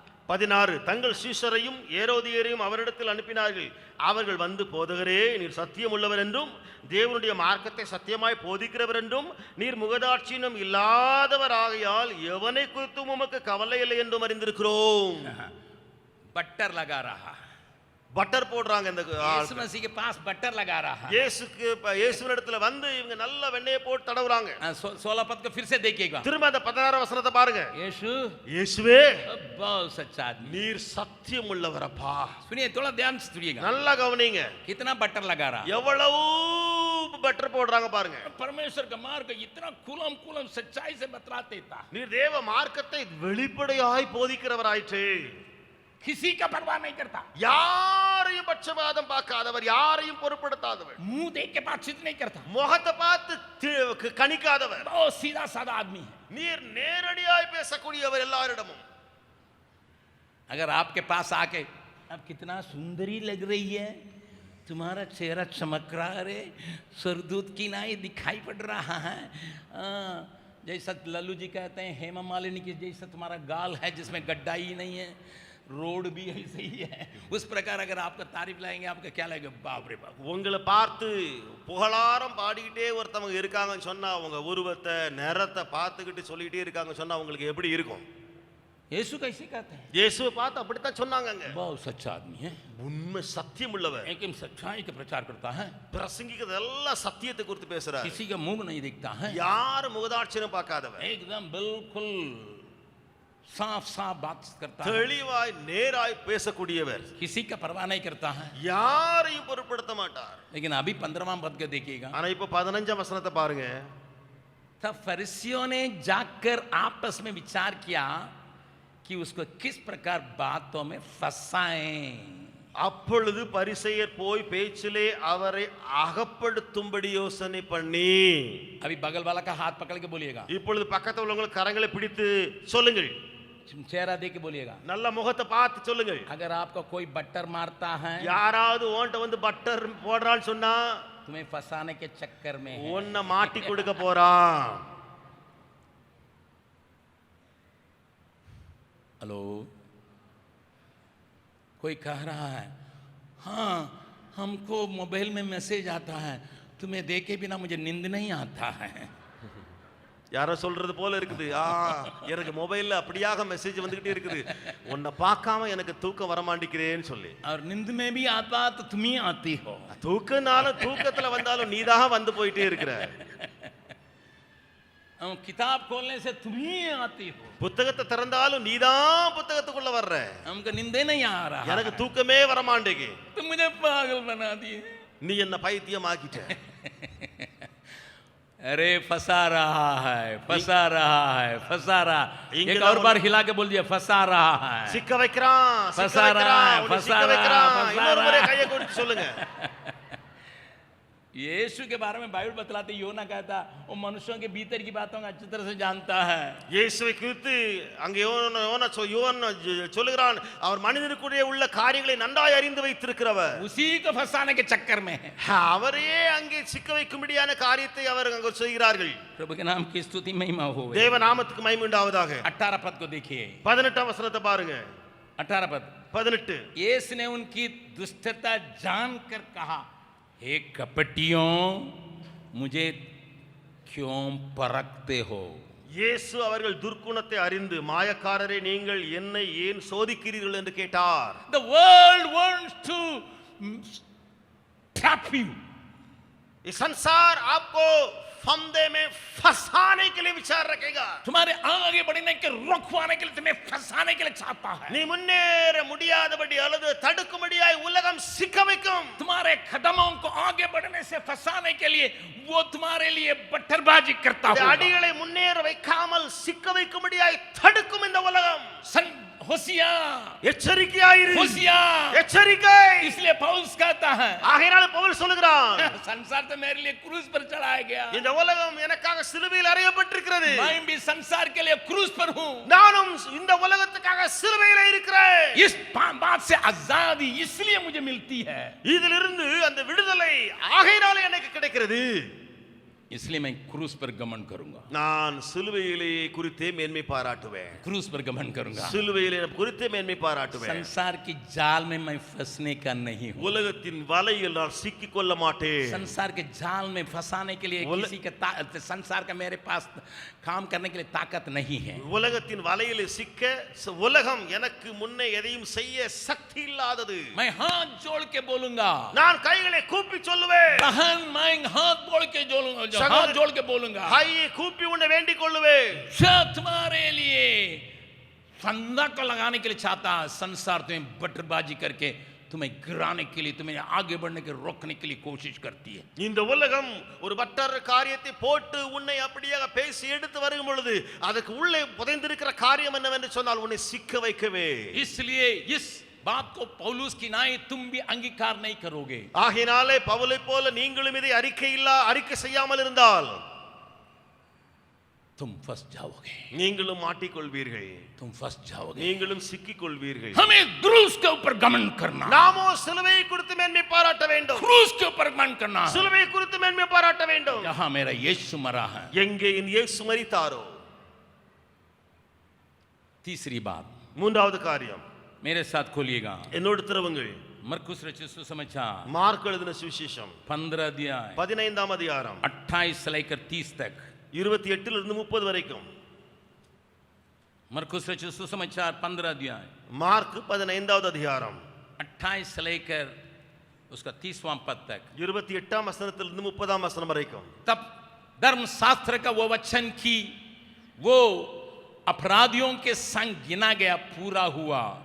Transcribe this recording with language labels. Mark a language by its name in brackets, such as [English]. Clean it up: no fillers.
[Tamil] 16 தங்கள் சீஷரையும் ஏரோதியரையும் அவரிடத்தில் அனுப்பினார்கள். அவர்கள் வந்து, போதகரே, நீர் சத்தியம் உள்ளவர் என்றும் தேவனுடைய மார்க்கத்தை சத்தியமாய் போதிக்கிறவர் என்றும் நீர் முகதாட்சியம் இல்லாதவர் ஆகையால் எவனை குறித்தும் உமக்கு கவலை இல்லை என்றும் அறிந்திருக்கிறோம். [Hindi] बटर लगा रहा, [Tamil] பட்டர் போடுறாங்க. இந்த [Hindi] यीशु मसीह के पास बटर लगा रहा। [Tamil] இயேசுவினிடத்துல வந்து இவங்க நல்ல வெண்ணெயை போட்டு தடவுறாங்க. [Hindi] 16 पद को फिर से देखिएगा, [Tamil] திரும்ப அந்த 16 வசனத்தை பாருங்க. [Hindi] यीशु [Tamil] இயேசுவே, [Hindi] बहुत सच्चा आदमी, [Tamil] நீர் சத்தியம் உள்ளவரப்பா. [Hindi] सुनिए, थोड़ा ध्यान से सुनिएगा, [Tamil] நல்லா கவனிங்க, [Hindi] कितना बटर लगा रहा। [Tamil] எவ்வளவு பட்டர் போடுறாங்க பாருங்க. [Hindi] परमेश्वर का मार्ग इतना कुलम सच्चाई से बतलाते था, [Tamil] நீர் தேவ மார்க்கத்தை வெளிப்படையாய் போதிக்கிறவராயிற்று. [Hindi] किसी का परवाह नहीं करता, [Tamil] யாரையும் பட்சபாதம் பார்க்காதவர், யாரையும் பொருட்படுத்தாதவர், [Hindi] मुंह देख के बातचीत नहीं करता, [Tamil] முகத்தை பார்த்து கணிக்காதவர், [Hindi] बहुत सीधा साधा आदमी है। [Tamil] நீர் நேரடியாய் பேசக்கூடியவர் எல்லாரிடமும். [Hindi] अगर आपके पास आके, अब कितना सुंदरी लग रही है, तुम्हारा चेहरा चमक रहा है, रे सरदूत की नाई दिखाई पड़ रहा है, जैसा लल्लू जी कहते हैं, हेमा मालिनी की जैसा तुम्हारा गाल है जिसमें गड्ढा ही नहीं है, रोड भी ऐसे ही है। उस प्रकार अगर आपका तारीफ लाएंगे आपका क्या लगेगा? बाप रे बाप। [Tamil] உங்களை பார்த்து புகழாரம் பாடிக்கிட்டே ஒருத்தவங்க இருக்காங்கன்னு சொன்னா அவங்க உருவத்தை நிறத்தை பார்த்துக்கிட்டு சொல்லிக்கிட்டே இருக்காங்க சொன்னா உங்களுக்கு எப்படி இருக்கும்? [Hindi] यीशु कैसे कहते हैं? [Tamil] இயேசுவை பார்த்து அப்படித்தான் சொன்னாங்கங்க. [Hindi] बहुत सच्चा आदमी है, [Tamil] உண்மை சத்தியம் உள்ளவர், [Hindi] एकदम सच्चाई का प्रचार करता है, [Tamil] பிரசங்கிக்கிறது எல்லாம் சத்தியத்தை குறித்து பேசுறார், [Hindi] किसी का मुंह नहीं दिखता है, [Tamil] யாரும் முகதாட்சியம் பார்க்காதவர், [Hindi] एकदम बिल्कुल साफ साफ बात करता है, [Tamil] தெளிவாய் நேராய் பேசக்கூடியவர், [Hindi] किसी का परवाह नहीं करता है। [Tamil] யாரையும் பொருட்படுத்த மாட்டார். [Hindi] लेकिन अभी 15वां पद को देखिएगा। [Tamil] ஆனா இப்ப 15ஆம் வசனத்தை பாருங்க. [Hindi] तब फरीसियों ने जाकर आपस में विचार किया कि उसको किस प्रकार बातों में फंसाएं। [Tamil] அப்பொழுது பரிசேயர் போய் பேச்சிலே அவரை அகப்படுத்தும்படி யோசனை பண்ணி. [Hindi] अभी बगल वाला का हाथ पकड़ के बोलिएगा, [Tamil] இப்பொழுது பக்கத்துல உள்ளவங்க கரங்களை பிடித்து சொல்லுங்கள், [Hindi] चेहरा देख के बोलिएगा, [Tamil] நல்ல முகத்தை பார்த்து சொல்லுங்கள். [Hindi] अगर आपको कोई बट्टर मारता है, [Tamil] யாராவது ஓன்ட்ட வந்து பட்டர் போடுறான்னு சொன்னா [Hindi] तुम्हें फंसाने के चक्कर में है। [Tamil] உன்னை மாட்டி கொடுக்க போறான். [Hindi] हेलो, कोई कह रहा है हाँ हमको मोबाइल में मैसेज आता है, तुम्हें देखे बिना मुझे नींद नहीं आता है। [Tamil] யாரோ சொல்றது போல இருக்குது. எனக்கு மொபைல்ல அப்படியாக மெசேஜ் வந்துகிட்டே இருக்குது, உன்னை பார்க்காம எனக்கு தூக்கம் வர மாட்டேங்கிறேன்னு சொல்லி. [Hindi] और नींद में भी आता तो तुम ही आती हो। [Tamil] தூக்கனாலும் தூக்கத்துல வந்தாலும் நீதான் வந்து போயிட்டே இருக்கிற. [Hindi] किताब खोलने से तुम ही आती हो, [Tamil] புத்தகத்தை திறந்தாலும் நீதான் புத்தகத்துக்குள்ள வர்ற. [Hindi] हमको नींदे नहीं आ रहा, [Tamil] எனக்கு தூக்கமே வர மாட்டேங்குது. [Hindi] तुम मुझे पागल बना दिए, [Tamil] நீ என்ன பைத்தியம் ஆக்கிட்ட. [Hindi] अरे फंसा रहा है, फंसा रहा है, फंसा रहा। एक और बार हिला के बोल दिया, फंसा रहा है, [Tamil] சிக்க வைக்கிறான், [Hindi] फंसा रहा है, फंसा रहा है, [Tamil] இன்னொரு முறை கையை கொடுத்து சொல்லுங்க. [Hindi] यीशु के बारे में बाइबल बतलाते योना कहता वो मनुष्यों के भीतर की बातों को अच्छी तरह से जानता है। [Tamil] இயேசுவை குறித்து அங்கே யோனா சொல்லுகிறான், அவர் மனிதனுக்குள்ளே உள்ள காரியங்களை நன்றாய் அறிந்து வைத்திருக்கிறவர். [Hindi] उसी को फंसाने के चक्कर में है, [Tamil] அவரே அங்கே சிக்க வைக்கும்படியான காரியத்தை அவர் அங்கே செய்கிறார்கள். [Hindi] प्रभु के नाम की स्तुति महिमा हो। [Tamil] தேவ நாமத்துக்கு மகிமை உண்டாவதாக. [Hindi] 18 पद को देखिए, [Tamil] 18ஆம் வசனத்தை பாருங்க. [Hindi] 18 पद। [Tamil] 18 [Hindi] यीशु ने उनकी दुष्टता जानकर कहा, हे कपटियों मुझे क्यों परखते हो। [Tamil] இயேசு அவர்கள் துர்க்குணத்தை அறிந்து, மாயக்காரரே நீங்கள் என்னை ஏன் சோதிக்கிறீர்கள் என்று கேட்டார். [English] The world wants to trap you, [Hindi] ये संसार आपको फंदे में फंसाने के लिए विचार रखेगा. तुम्हारे आगे बढ़ने के रोकवाने के लिए, तुम्हें फंसाने के लिए चाहता है। [Tamil] நீ முன்னேற முடியாதபடி அல்லது தடுக்கும்படியாய் உலகம் சிக்க வைக்கும். [Hindi] तुम्हारे कदमों को आगे बढ़ने से फंसाने के लिए वो तुम्हारे लिए बट्टरबाजी करता है। [Tamil] அடிகளை முன்னேற வைக்காமல் சிக்க வைக்கும்படியாய் தடுக்கும் இந்த உலகம். [Hindi] होशियार, [Tamil] எச்சரிக்கையாயிரு, [Hindi] होशियार, [Tamil] எச்சரிக்கை. [Hindi] इसलिए पौलुस कहता है, [Tamil] ஆகையால் பவுல் சொல்கிறான், [Hindi] संसार तो मेरे लिए क्रूस पर चढ़ाया गया, [Tamil] இந்த உலகம் எனக்காக சிலுவையில் அறையப்பட்டிருக்கிறது. [Hindi] मैं भी संसार के लिए क्रूस पर हूं, [Tamil] நானும் இந்த உலகத்துக்காக சிலுவையில் இருக்கிறேன். [Hindi] इस बात से आजादी इसलिए मुझे मिलती है, [Tamil] இதிலிருந்து அந்த விடுதலை ஆகையால் எனக்கு கிடைக்கிறது. [Hindi] इसलिए मैं क्रूस पर गमन करूंगा, [Tamil] நான் சிலுவையிலே குறித்தே மேன்மை பாராட்டுவேன். [Hindi] क्रूस पर गमन करूंगा, [Tamil] சிலுவையிலே குறித்தே மேன்மை பாராட்டுவேன். [Hindi] संसार की जाल में मैं फंसने का नहीं हूं, [Tamil] உலகத்தின் வலையில் நான் சிக்கிக் கொள்ள மாட்டேன். [Hindi] संसार के जाल में फंसाने के लिए किसी के संसार का मेरे पास काम करने के लिए ताकत नहीं है। [Tamil] உலகத்தின் வலையில் சிக்க உலகம் எனக்கு முன்னே எதையும் செய்ய சக்தி இல்லாதது. [Hindi] मैं हाथ जोड़ के बोलूंगा, [Tamil] நான் கைகளை கூப்பி சொல்லுவேன். [Hindi] बहन मैं हाथ जोड़ के हाथ जोड़ के बोलूंगा, [Tamil] கையை கூப்பி உன்னை வேண்டிக் கொள்ளுவேன். [Hindi] जो तुम्हारे लिए फंदा को लगाने के लिए चाहता है, संसार तुम्हें बटरबाजी करके तुम्हें गिराने के लिए, तुम्हें आगे बढ़ने के रोकने के लिए कोशिश करती है। [Tamil] இந்த உலகம் ஒரு பட்டர் காரியத்தை போட்டு உன்னை அப்படியே பேசி எடுத்து வரும் பொழுது அதுக்கு உள்ளே புதைந்திருக்கிற காரியம் என்னவென்று சொன்னால் உன்னை சிக்க வைக்கவே. [Hindi] इसलिए इस बात को पौलुस की नाई तुम भी अंगीकार नहीं करोगे। [Tamil] ஆகையினாலே பவுலை போல நீங்களும் இதை அறிக்கை செய்யாமல் இருந்தால் [Hindi] तुम फंस जाओगे, [Tamil] நீங்களும் மாட்டிக்கொள்வீர்கள், [Hindi] तुम फंस जाओगे, [Tamil] நீங்களும் சிக்கிக் கொள்வீர்கள். [Hindi] हमें क्रूस के ऊपर गमन करना, [Tamil] நாமோ சிலுவையை குறித்து மேன்மை பாராட்ட வேண்டும். [Hindi] क्रूस के ऊपर गमन करना, [Tamil] சிலுவையை குறித்து மேன்மை பாராட்ட வேண்டும். [Hindi] जहां मेरा यीशु मरा है, [Tamil] எங்கே என் இயேசு மரித்தாரோ. [Hindi] तीसरी बात, [Tamil] மூன்றாவது காரியம், [Hindi] मेरे साथ खोलिएगा [Tamil] என்னோடு திருவுங்கள் [Hindi] मरकुस रचित सुसमाचार [Tamil] மார்க் எழுதின சுவிசேஷம் [Hindi] 15 अध्याय [Tamil] 15ஆம் அதிகாரம் [Hindi] 28 से लेकर 30 तक [Tamil] 28 இலிருந்து 30 வரைக்கும் [Hindi] मरकुस रचित सुसमाचार 15 अध्याय [Tamil] மார்க் 15வது அதிகாரம் [Hindi] 28 से लेकर उसका 30वां पद तक [Tamil] 28ஆம் வசனத்திலிருந்து 30ஆம் வசனம் வரைக்கும் [Hindi] तब धर्मशास्त्र का वो वचन की वो अपराधियों के संग गिना गया पूरा हुआ